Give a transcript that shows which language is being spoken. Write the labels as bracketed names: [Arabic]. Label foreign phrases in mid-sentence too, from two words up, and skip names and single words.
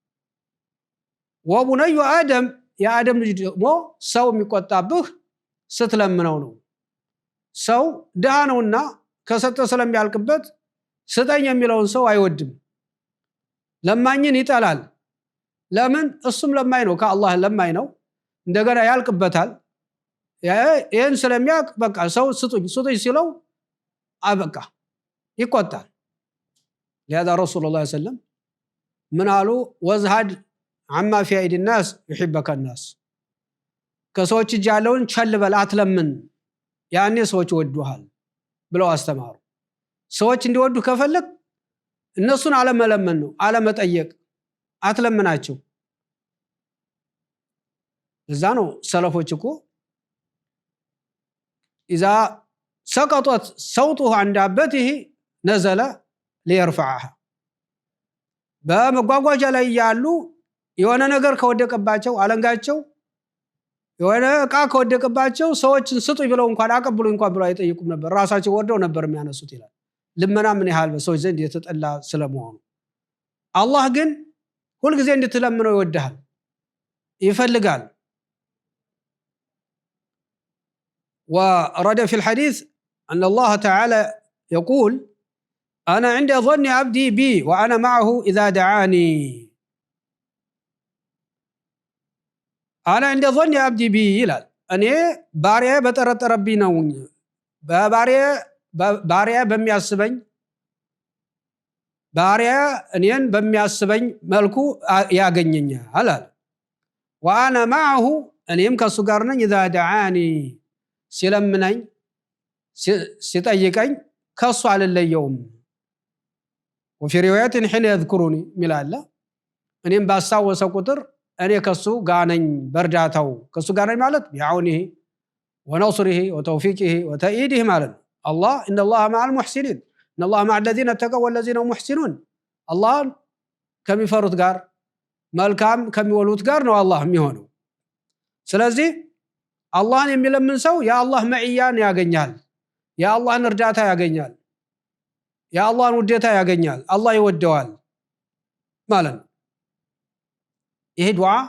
[Arabic] وبني ادم يا ادم [Amharic] ልጅ ደግሞ ሰው የሚቆጣብህ ስትለምነው ነው ሰው ደሃ ነውና ከሰጠ ስለሚያልቅበት ስጠኝ የሚለውን ሰው አይወድም ለማኝን ይጠላል ለምን እሱም ለማኝ ነው ከአላህ ለማኝ ነው እንደገና ያልቅበታል ይሄን ስለሚያቅ በቃ ሰው ስጡኝ ሲለው አበቃ ይቆጣል [Arabic] لهذا رسول الله صلى الله عليه وسلم من قالوا وازهد عما في ايدي الناس يحبك الناس [Amharic] ከሰዎች እጅ ያለውን ቸል በል አትለምን ያኔ ሰዎች ወዱሃል ብለው አስተማሩ ሰዎች እንዲወዱ ከፈለክ እነሱን አለመለመን ነው አለመጠየቅ አትለምናቸው እዛ ነው ሰለፎች እኮ [Arabic] اذا سقطت صوته عن دابته نزل ليرفعها [Amharic] በመጓጓዣ ላይ ያሉ የሆነ ነገር ከወደቀባቸው አለንጋቸው የሆነ ዕቃ ከወደቀባቸው ሰዎችን ስጡኝ ብለው እንኳን አቀብሉኝ እንኳን ብለው አይጠይቁም ነበር ራሳቸው ወርደው ነበር የሚያነሱት ይላል ልመና ምን ያህል በሰዎች ዘንድ የተጠላ ስለመሆኑ አላህ ግን ሁሉ ጊዜ እንድትለምነው ይወዳል ይፈልጋል [Arabic] ورد في الحديث أن الله تعالى يقول أنا عند ظن عبدي بي وأنا معه إذا دعاني أنا عند ظن عبدي بي [Amharic] ይላል እኔ ባሪያ በጠረጠረብኝ ነው ባሪያ በሚያስበኝ ባሪያ እኔን በሚያስበኝ መልኩ ያገኘኛል አለ [Arabic] وأنا معه [Amharic] እኔም ከሱ ጋር ነኝ [Arabic] إذا دعاني [Amharic] ሲለምነኝ ሲጠይቀኝ ከሱ አልለየውም [Arabic] وفي روايات حين يذكرني [Amharic] ሚላለ እኔም ባሳወሰ ቁጥር እኔ ከሱ ጋር ነኝ በርዳታው ከሱ ጋር ነኝ ማለት [Arabic] بعونه ونصره وتوفيقه وتأييده [Amharic] ማለት [Arabic] الله ان الله مع المحسنين ان الله مع الذين اتقوا والذين هم محسنون الله [Amharic] ከሚፈሩት ጋር መልካም ከሚወሉት ጋር ነው አላህ የሚሆነው ስለዚህ አላህን የሚለምን ሰው የአላህ መዕያን ያገኛል የአላህን እርዳታ ያገኛል የአላህን ውዴታ ያገኛል አላህ ይወደዋል ማለት ነው ይሄ ዱዓ